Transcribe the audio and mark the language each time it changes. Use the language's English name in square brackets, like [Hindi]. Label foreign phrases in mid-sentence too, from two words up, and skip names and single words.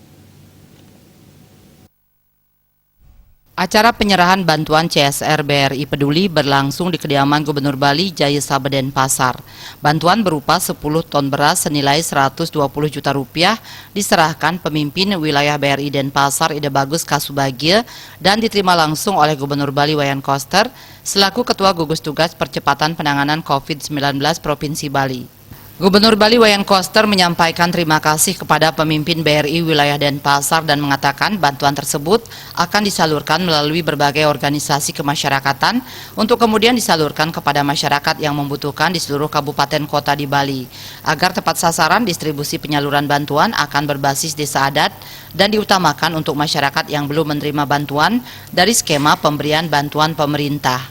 [Indonesian] Acara penyerahan bantuan CSR BRI Peduli berlangsung di kediaman Gubernur Bali Jayasabha Denpasar. Bantuan berupa 10 ton beras senilai 120 juta rupiah diserahkan pemimpin wilayah BRI Denpasar Ide Bagus Kasubagio dan diterima langsung oleh Gubernur Bali Wayan Koster selaku Ketua Gugus Tugas Percepatan Penanganan COVID-19 Provinsi Bali. Gubernur Bali Wayan Koster menyampaikan terima kasih kepada pemimpin BRI wilayah Denpasar dan mengatakan bantuan tersebut akan disalurkan melalui berbagai organisasi kemasyarakatan untuk kemudian disalurkan kepada masyarakat yang membutuhkan di seluruh kabupaten kota di Bali. Agar tepat sasaran, distribusi penyaluran bantuan akan berbasis desa adat dan diutamakan untuk masyarakat yang belum menerima bantuan dari skema pemberian bantuan pemerintah.